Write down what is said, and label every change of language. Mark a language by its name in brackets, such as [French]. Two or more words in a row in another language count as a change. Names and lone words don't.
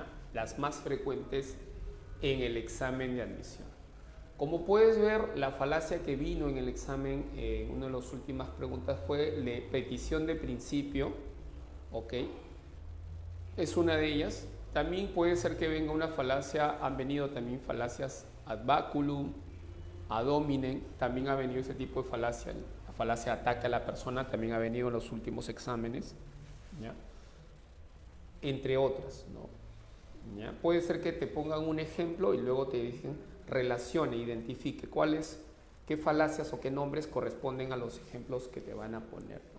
[Spanish] Las más frecuentes en el examen de admisión. Como puedes ver, la falacia que vino en el examen, una de las últimas preguntas fue la petición de principio. ¿Ok? Es una de ellas. También puede ser que venga una falacia, han venido también falacias [Latin] ad baculum, ad hominem, [Spanish] también ha venido ese tipo de falacia. La falacia ataque a la persona también ha venido en los últimos exámenes, ¿ya? Entre otras, ¿no? ¿Ya? Puede ser que te pongan un ejemplo y luego te dicen relacione, identifique qué falacias o qué nombres corresponden a los ejemplos que te van a poner, ¿no?